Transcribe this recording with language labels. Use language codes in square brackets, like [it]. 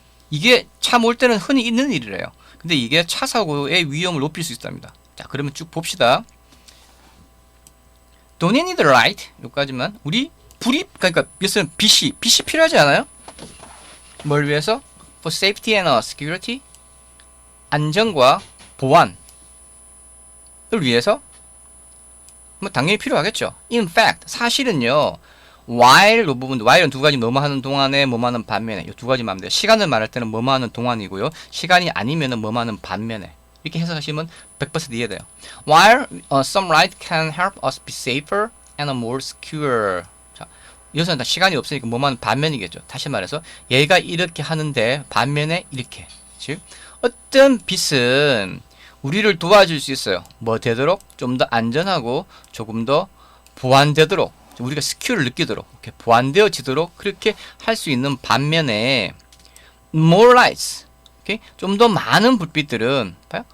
[ko] 이게 차 몰 때는 흔히 있는 일이래요. 근데 이게 차 사고의 위험을 높일 수 있답니다. 자, 그러면 쭉 봅시다. [en] Don't you need a light? [ko] 여기까지만. 우리 그러니까 여기서는 빛이 필요하지 않아요? 뭘 위해서? [en] For safety and security. [ko] 안전과 보안을 위해서? 뭐 당연히 필요하겠죠. [en] In fact, [ko] 사실은요. while로 부분도 while은 두 가지 뭐뭐 하는 동안에 뭐뭐 하는 반면에 이 두 가지만 하면 돼요. 시간을 말할 때는 뭐뭐 하는 동안이고요. 시간이 아니면은 뭐뭐 하는 반면에 이렇게 해석하시면 100% 이해돼요. [en] While some light can help us be safer and more secure. [ko] 자, 여기서는 다 시간이 없으니까 뭐뭐 하는 반면이겠죠. 다시 말해서 얘가 이렇게 하는데 반면에 이렇게. 즉 어떤 빛은 우리를 도와줄 수 있어요. 뭐 되도록 좀 더 안전하고 조금 더 보완되도록 우리가 스큐를 느끼도록 이렇게 보완되어지도록 그렇게 할 수 있는 반면에 [en] more lights [ko] 좀 더 많은 불빛들은 봐요?